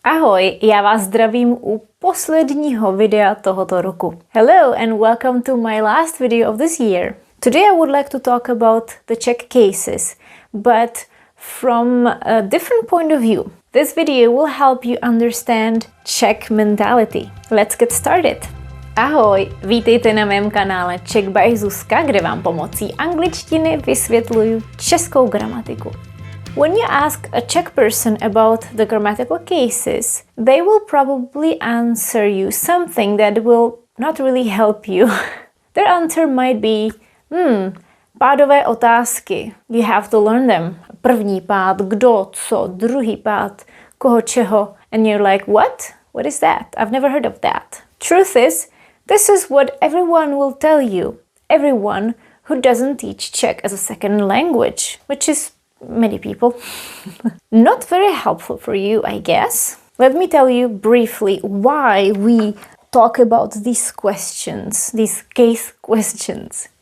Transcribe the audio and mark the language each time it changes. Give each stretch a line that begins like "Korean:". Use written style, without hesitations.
Czech: Ahoj, já vás zdravím u posledního videa tohoto roku.
English: Hello and welcome to my last video of this year. Today I would like to talk about the Czech cases, but from a different point of view. This video will help you understand Czech mentality. Let's get started.
Czech: Ahoj, vítejte na mém kanále Czech by Zuzka, kde vám pomocí angličtiny vysvětluju českou gramatiku.
English: When you ask a Czech person about the grammatical cases, they will probably answer you something that will not really help you. Their answer might be,
Czech: pádové otázky.
English: You have to learn them.
Czech: První pád, kdo, co, druhý pád, koho, čeho.
English: And you're like, what? What is that? I've never heard of that. Truth is, this is what everyone will tell you. Everyone who doesn't teach Czech as a second language, which is many people. Not very helpful for you, I guess. Let me tell you briefly why we talk about these questions, these case questions.